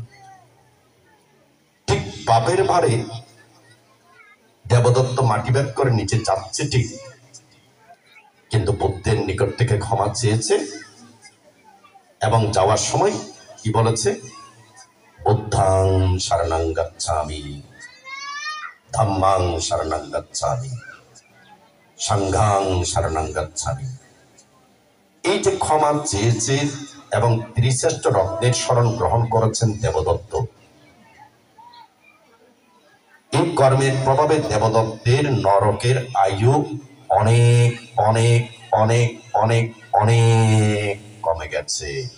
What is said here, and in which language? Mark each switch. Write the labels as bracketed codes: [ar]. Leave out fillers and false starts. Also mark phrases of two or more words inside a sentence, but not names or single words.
[bn] ঠিক পাপের ভারে দেবদত্ত মাটি ভেদ করে নিচে যাচ্ছে ঠিক, কিন্তু বুদ্ধের নিকট থেকে ক্ষমা চেয়েছে এবং যাওয়ার সময় কি বলেছে? [pi] बुद्धं सरणं गच्छामि, धम्मं सरणं गच्छामि, संघं सरणं गच्छामि। [bn] এই যে ক্ষমা চেয়েছে এবং ত্রিশ্রেষ্ঠ রত্নের শরণ গ্রহণ করেছেন দেবদত্ত, এই কর্মের প্রভাবে দেবদত্তের নরকের আয়ু অনেক অনেক অনেক অনেক অনেক কমে গেছে।